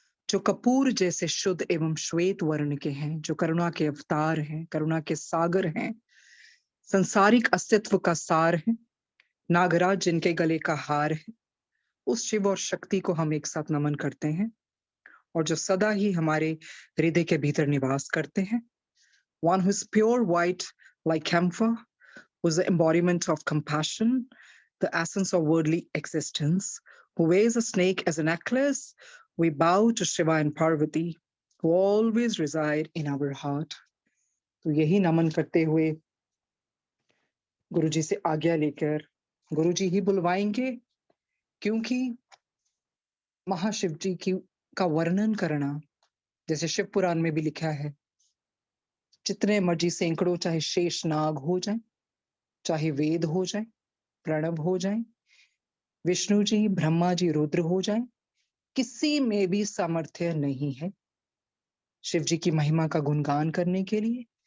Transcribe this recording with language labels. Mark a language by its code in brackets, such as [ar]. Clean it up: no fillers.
[hi] जो कपूर जैसे शुद्ध एवं श्वेत वर्ण के हैं, जो करुणा के अवतार हैं, करुणा के सागर हैं, संसारिक अस्तित्व का सार है, नागराज जिनके गले का हार है, उस शिव और शक्ति को हम एक साथ नमन करते हैं। और जो सदा ही हमारे हृदय के भीतर निवास करते हैं। [en] One who is pure white like camphor, who is the embodiment of compassion, the essence of worldly existence, who wears a snake as a necklace, we bow to Shiva and Parvati, who always reside in our heart. [hi] तो यही नमन करते हुए गुरुजी से आज्ञा लेकर गुरुजी ही बुलवाएंगे, क्योंकि महाशिव जी की का वर्णन करना, जैसे शिव पुराण में भी लिखा है, जितने मर्जी सैकड़ों चाहे शेष नाग हो जाए, चाहे वेद हो जाए, प्रणव हो जाए, विष्णु जी, ब्रह्मा जी, रुद्र हो जाए, किसी में भी सामर्थ्य नहीं है शिव जी की महिमा का गुणगान करने के लिए।